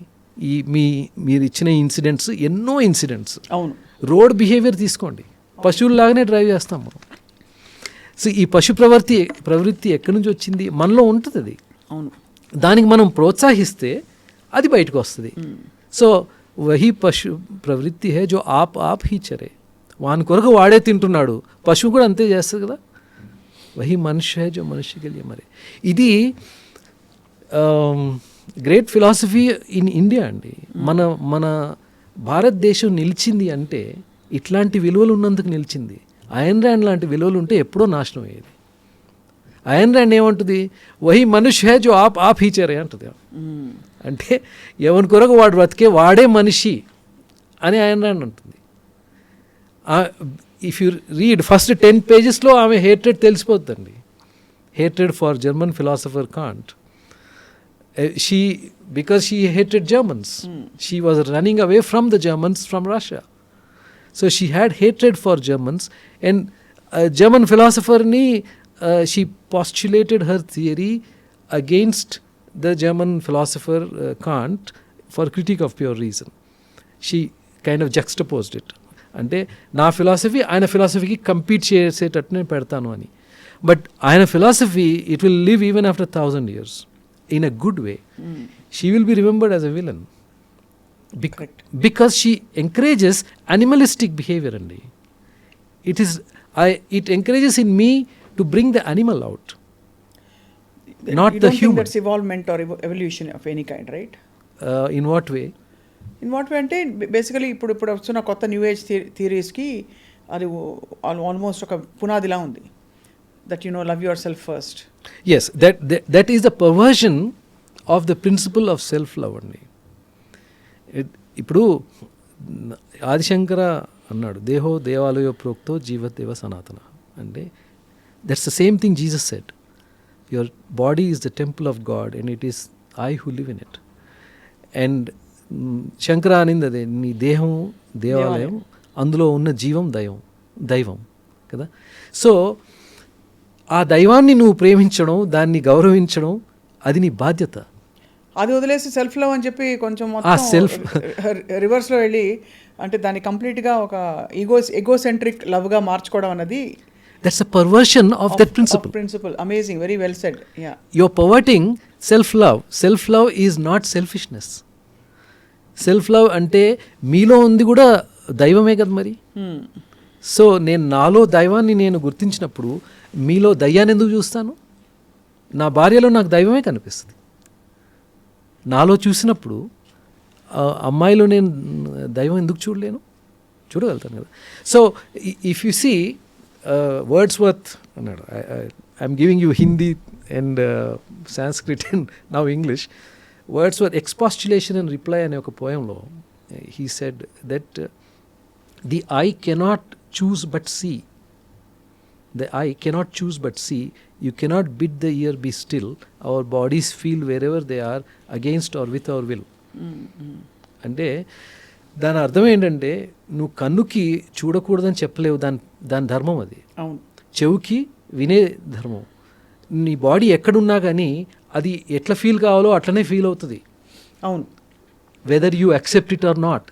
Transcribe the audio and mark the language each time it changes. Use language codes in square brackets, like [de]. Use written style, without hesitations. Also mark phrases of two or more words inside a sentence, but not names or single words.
[te] ఈ మీరు ఇచ్చిన ఇన్సిడెంట్స్, ఎన్నో ఇన్సిడెంట్స్. అవును. [en] road behavior [te] తీసుకోండి, పశువుల్లాగానే డ్రైవ్ చేస్తాం మనం. సో ఈ పశు ప్రవృత్తి ఎక్కడి నుంచి వచ్చింది? మనలో ఉంటుంది అది. అవును. దానికి మనం ప్రోత్సహిస్తే అది బయటకు వస్తుంది. సో [hi] वही पशु प्रवृत्ति है जो आप ही चरे, [te] వాని కొరకు వాడే తింటున్నాడు, పశువు కూడా అంతే చేస్తుంది కదా. [hi] वही मनुष्य है जो मनुष्य के लिए मरे. [te] ఇది [en] great philosophy in India [te] అండి. మన భారతదేశం నిలిచింది అంటే ఇట్లాంటి విలువలు ఉన్నందుకు నిలిచింది. అయన్ ర్యాండ్ లాంటి విలువలు ఉంటే ఎప్పుడో నాశనం అయ్యేది. అయన్ ర్యాండ్ ఏమంటుంది, [hi] वही मनुष्य है जो आप ही चरे [te] అంటుంది. అంటే ఎవరి కొరకు వాడు బ్రతికే వాడే మనిషి అని అయన్ ర్యాండ్ అంటుంది. [en] if you read first 10 pages [te] లో ఆమె హేట్రెడ్ తెలిసిపోతుందండి. [en] hatred for German philosopher Kant. Because she hated Germans. She was running away from the Germans from Russia. So she had hatred for Germans, and German philosopher she postulated her theory against the German philosopher Kant for critique of pure reason. She kind of juxtaposed it. [te] అంటే నా ఫిలాసఫీ ఆయన ఫిలాసఫీకి కంపీట్ చేసేటట్టు నేను పెడతాను అని. [en] బట్ ఆయన ఫిలాసఫీ it will live even after 1000 years in a good way. She will be remembered as a villain because she encourages animalistic behavior అండి. It encourages in me to bring the animal out, not You the don't think human. that's evolvement or evolution of any kind, right? In what way? in what way [te] అంటే బేసికలీ ఇప్పుడు వస్తున్న కొత్త [en] new age [te] థియరీస్కి అది ఆల్మోస్ట్ ఒక పునాదిలా ఉంది, [en] that you know love your self first. Yes, that is the perversion of the principle of self-love అండి. [te] ఇప్పుడు ఆదిశంకర అన్నాడు, [sa] देहो देवालयो प्रोक्तो जीवदेव सनातन [en] అంటే that's the same thing Jesus said, your body is the temple of God and it is I who live in it. [te] అండ్ శంకర అనింది అదే, నీ దేహం దేవాలయం, అందులో ఉన్న జీవం దైవం కదా. సో ఆ దైవాన్ని నువ్వు ప్రేమించడం, దాన్ని గౌరవించడం, అది నీ బాధ్యత. అది వదిలేసి [en] self love [te] అని చెప్పి కొంచెం [en] self- [te] రివర్స్లో వెళ్ళి అంటే దాన్ని కంప్లీట్గా ఒక ఎగోసెంట్రిక్ లవ్గా మార్చుకోవడం అన్నది [en] That's a perversion of that principle. principle. amazing, very well said. ya, You're perverting self-love. Self-love is not selfishness. [te] Self-love అంటే మీలో ఉంది కూడా దైవమే కదా మరి. సో నేను నాలో దైవాన్ని నేను గుర్తించినప్పుడు మీలో దయ్యాన్ని ఎందుకు చూస్తాను? నా భార్యలో నాకు దైవమే కనిపిస్తుంది. నాలో చూసినప్పుడు అమ్మాయిలో నేను దైవం ఎందుకు చూడలేను? చూడగలుగుతాను కదా. [en] so if you see Wordsworth అన్నాడు, I'm giving you Hindi and Sanskrit and now English. వర్డ్స్వర్త్ ఎక్స్పాస్టులేషన్ అండ్ రిప్లై [te] అనే ఒక పోయంలో [en] he said that the eye cannot choose but see. The eye cannot choose but see. You cannot bid the ear be still. Our bodies feel wherever they are, against or with our will. [te] అంటే దాని అర్థం ఏంటంటే, నువ్వు కన్నుకి చూడకూడదని చెప్పలేవు, దాని ధర్మం అది. అవును. చెవుకి వినే ధర్మం. నీ బాడీ ఎక్కడున్నా కానీ అది ఎట్లా ఫీల్ కావాలో అట్లనే ఫీల్ అవుతుంది. అవును. [en] whether you accept it or not.